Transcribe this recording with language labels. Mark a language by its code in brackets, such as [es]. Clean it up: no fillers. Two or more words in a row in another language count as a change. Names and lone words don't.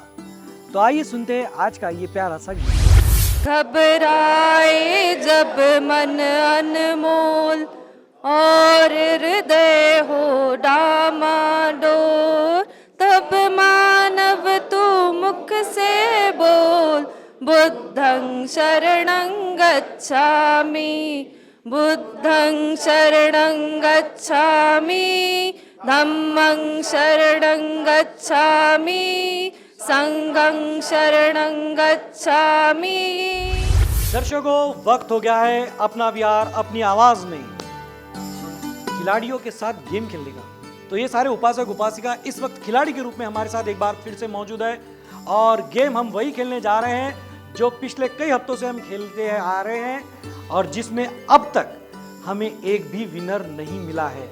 [hi] तो आइए सुनते हैं आज का ये प्यारा सा गीत। घबराए जब मन अनमोल और हृदय हो डामाडोल, तब मानव तू मुख से बोल, [pi] बुद्धं शरणं गच्छामि, बुद्धं शरणं गच्छामि, धम्मं शरणं गच्छामि, संघं शरणं गच्छामि। [hi] दर्शकों, वक्त हो गया है अपना विहार अपनी आवाज में खिलाड़ियों के साथ गेम खेलने का। तो ये सारे उपासक उपासिका इस वक्त खिलाड़ी के रूप में हमारे साथ एक बार फिर से मौजूद है और गेम हम वही खेलने जा रहे हैं जो पिछले कई हफ्तों से हम खेलते आ रहे हैं और जिसमें अब तक हमें एक भी विनर नहीं मिला है।